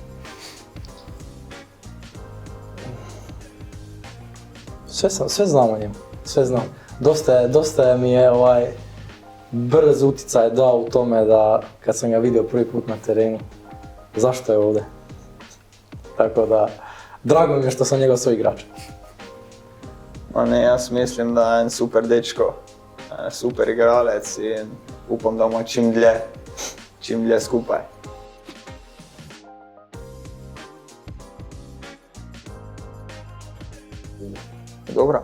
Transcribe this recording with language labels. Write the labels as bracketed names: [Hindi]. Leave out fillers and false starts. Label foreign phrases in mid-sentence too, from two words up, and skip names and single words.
[Croatian] Sve znam o njemu, sve znam. Dosta mi je brz uticaj dao u tome da kad sam ga vidio prvi put na terenu, zašto je ovdje. Tako da, drago mi je što sam njegov svoj igrač. [Slovenian] Jaz mislim, da je en super dečko, super igralec in upam, da bomo čim dlje skupaj. Dobro.